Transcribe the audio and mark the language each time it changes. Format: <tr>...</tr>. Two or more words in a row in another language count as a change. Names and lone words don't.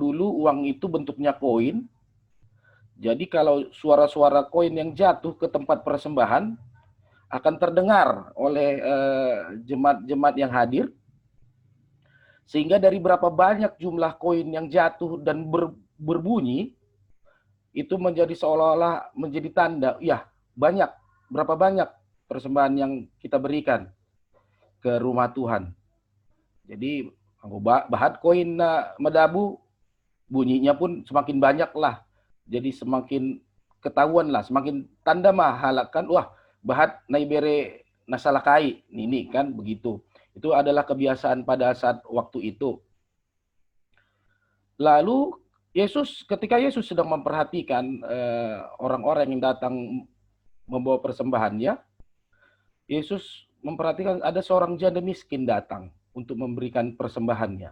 <id>dulu uang itu bentuknya koin, jadi kalau suara-suara koin yang jatuh ke tempat persembahan akan terdengar oleh jemaat-jemaat yang hadir, sehingga dari berapa banyak jumlah koin yang jatuh dan berbunyi, itu menjadi seolah-olah menjadi tanda, ya banyak, berapa banyak persembahan yang kita berikan ke rumah Tuhan. Jadi</id> <bts>bahat koin na madabu,</bts> <id>bunyinya pun semakin banyak lah. Jadi semakin ketahuan lah, semakin tanda</id> <bts>mah halakan,</bts> <id>wah</id> <bts>bahat naibere nasalakai,</bts> <id>ini kan begitu. Itu adalah kebiasaan pada saat waktu itu. Lalu ketika Yesus sedang memperhatikan orang-orang yang datang membawa persembahannya, Yesus memperhatikan ada seorang janda miskin datang untuk memberikan persembahannya.</id>